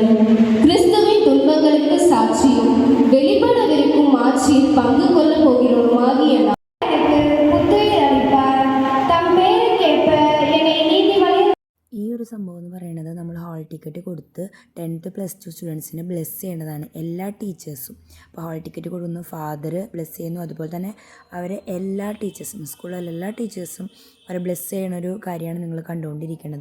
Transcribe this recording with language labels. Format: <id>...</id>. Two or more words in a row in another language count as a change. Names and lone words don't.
<ta>கிறிஸ்துவின் துன்பங்களுக்கு சாட்சியும் வெளிப்படவிருக்கும் ஆட்சியில் பங்கு கொள்ள போகிறோமாகிய</ta> <ml>ഈ ഒരു സംഭവം എന്ന് പറയുന്നത് നമ്മൾ</ml> <en>hall ticket</en> <ml>കൊടുത്ത് 10th +2 സ്റ്റുഡൻസിനെ ബ്ലെസ് ചെയ്യേണ്ടതാണ്, എല്ലാ ടീച്ചേഴ്സും. അപ്പോൾ</ml> <en>hall ticket</en> <ml>കൊടുക്കുന്നു,</ml> <en>father bless</en> <ml>ചെയ്യുന്നു. അതുപോലെ തന്നെ അവരെ എല്ലാ ടീച്ചേഴ്സും, സ്കൂളിലെ എല്ലാ ടീച്ചേഴ്സും അവരെ ബ്ലെസ് ചെയ്യണൊരു കാര്യമാണ് നിങ്ങൾ കണ്ടുകൊണ്ടിരിക്കുന്നത്.</ml>